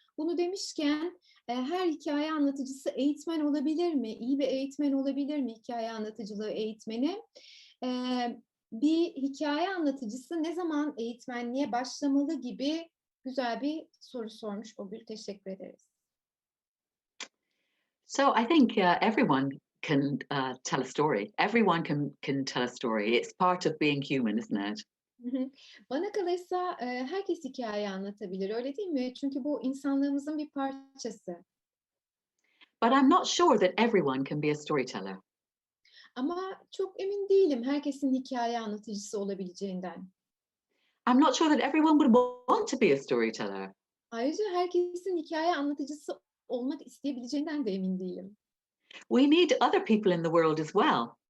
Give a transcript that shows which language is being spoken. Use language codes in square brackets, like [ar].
[tr] Bunu demişken her hikaye anlatıcısı eğitmen olabilir mi? İyi bir eğitmen olabilir mi hikaye anlatıcılığı eğitmeni? Bir hikaye anlatıcısı ne zaman eğitmenliğe başlamalı gibi güzel bir soru sormuş o Gül. Teşekkür ederiz. [en] So I think everyone can tell a story. Everyone can tell a story. It's part of being human, isn't it? [tr] Bana kalırsa herkes hikaye anlatabilir, öyle değil mi? Çünkü bu insanlığımızın bir parçası. [en] But I'm not sure that everyone can be a storyteller. [tr] Ama çok emin değilim herkesin hikaye anlatıcısı olabileceğinden. [en] I'm not sure that everyone would want to be a storyteller. [tr] Ayrıca herkesin hikaye anlatıcısı olmak isteyebileceğinden de emin değilim. [en] We need other people in the world as well.